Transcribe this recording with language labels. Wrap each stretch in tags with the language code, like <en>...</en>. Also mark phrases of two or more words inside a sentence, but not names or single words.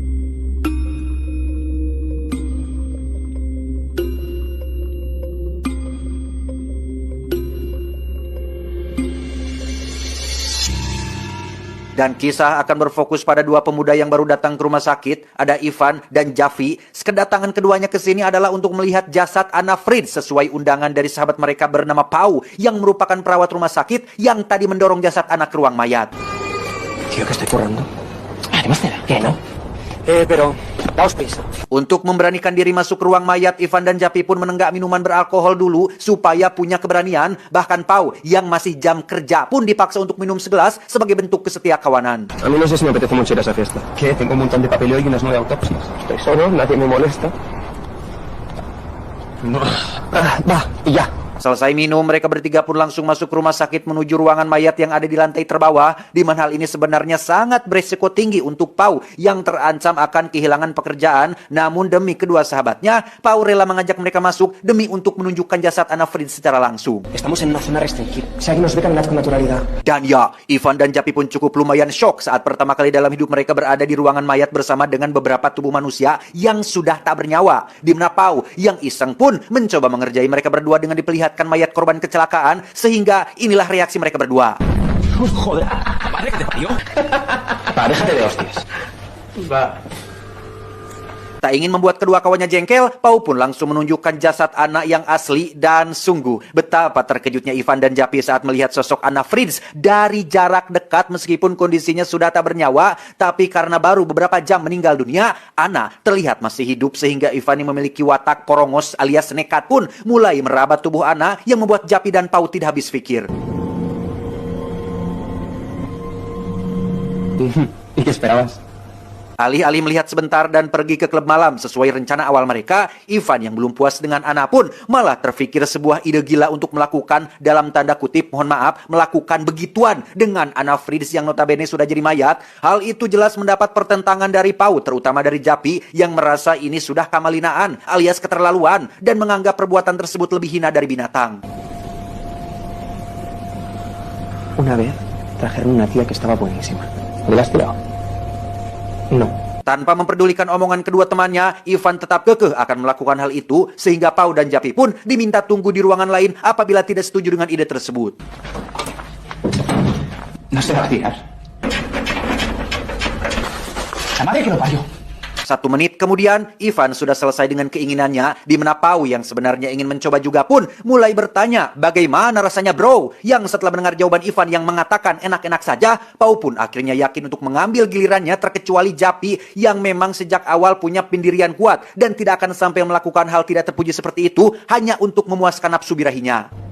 <id>Dan kisah akan berfokus pada dua pemuda yang baru datang ke rumah sakit, ada Ivan dan Javi. Kedatangan keduanya ke sini adalah untuk melihat jasad Anna Fritz sesuai undangan dari sahabat mereka bernama Pau yang merupakan perawat rumah sakit yang tadi mendorong jasad anak ke ruang mayat.</id> <es>Tío, que estoy currando. Además, ¿qué, no? Pero, daos prisa.</es> <id>Untuk memberanikan diri masuk ke ruang mayat, Ivan dan Javi pun menenggak minuman beralkohol dulu supaya punya keberanian. Bahkan Pau yang masih jam kerja pun dipaksa untuk minum segelas sebagai bentuk kesetiakawanan.</id> <es>A mí no sé si me apetece mucho ir a esa fiesta. ¿Qué? Tengo un montón de papeleo y unas 9 autopsias. Estoy solo, nadie me molesta. No. Va, y ya.</es> <id>Selesai minum, mereka bertiga pun langsung masuk ke rumah sakit menuju ruangan mayat yang ada di lantai terbawah, di mana hal ini sebenarnya sangat beresiko tinggi untuk Pau yang terancam akan kehilangan pekerjaan. Namun demi kedua sahabatnya, Pau rela mengajak mereka masuk demi untuk menunjukkan jasad Anna Fritz secara langsung.</id> <es>Estamos en una zona restringida. Si alguien nos ve caminar con naturalidad.</es> <id>Dan ya, Ivan dan Japi pun cukup lumayan shock saat pertama kali dalam hidup mereka berada di ruangan mayat bersama dengan beberapa tubuh manusia yang sudah tak bernyawa. Di mana Pau yang iseng pun mencoba mengerjai mereka berdua dengan diperlihatkan mayat korban kecelakaan, sehingga inilah reaksi mereka berdua.</id> <es>Joder, déjate, tío. Va, déjate de hostias. Va.</es> <id>Tak ingin membuat kedua kawannya jengkel, Pau pun langsung menunjukkan jasad Anna yang asli dan sungguh betapa terkejutnya Ivan dan Japi saat melihat sosok Anna Fritz dari jarak dekat meskipun kondisinya sudah tak bernyawa, tapi karena baru beberapa jam meninggal dunia, Anna terlihat masih hidup sehingga Ivan yang memiliki watak porongos alias nekat pun mulai merabat tubuh Anna yang membuat Japi dan Pau tidak habis pikir.</id> <es>¿Y qué esperabas?</es> <id>Alih-alih melihat sebentar dan pergi ke klub malam sesuai rencana awal mereka, Ivan yang belum puas dengan Anna pun malah terfikir sebuah ide gila untuk melakukan, dalam tanda kutip, mohon maaf, melakukan begituan dengan Anna Fritz yang notabene sudah jadi mayat. Hal itu jelas mendapat pertentangan dari Pau, terutama dari Japi yang merasa ini sudah kamalinaan alias keterlaluan dan menganggap perbuatan tersebut lebih hina dari binatang.</id> <es>Una vez trajeron una tía que estaba buenísima. ¿Le has tirado? No.</es> <id>Tanpa memperdulikan omongan kedua temannya, Ivan tetap kekeh akan melakukan hal itu, sehingga Pau dan Japi pun diminta tunggu di ruangan lain apabila tidak setuju dengan ide tersebut.</id> <es>No se va a tirar. La madre que lo parió.</es> <id>1 menit kemudian, Ivan sudah selesai dengan keinginannya, di mana Pau yang sebenarnya ingin mencoba juga pun mulai bertanya, bagaimana rasanya bro? Yang setelah mendengar jawaban Ivan yang mengatakan enak-enak saja, Pau pun akhirnya yakin untuk mengambil gilirannya, terkecuali Japi yang memang sejak awal punya pendirian kuat dan tidak akan sampai melakukan hal tidak terpuji seperti itu hanya untuk memuaskan nafsu birahinya.</id>